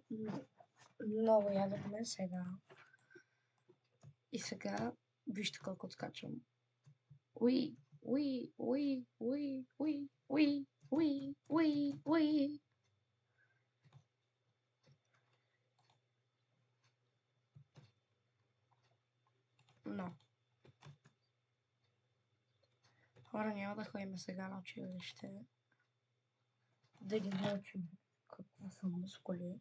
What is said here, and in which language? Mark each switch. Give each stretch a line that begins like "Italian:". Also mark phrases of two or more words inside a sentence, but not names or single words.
Bulgarian: Много ядохме сега. И сега вижте колко отскачам. Уи, уи, уи, уи, уи, уи, уи, уи, уи. Но. Хора, няма да ходим сега на училище. Да ги научим какво са мускули.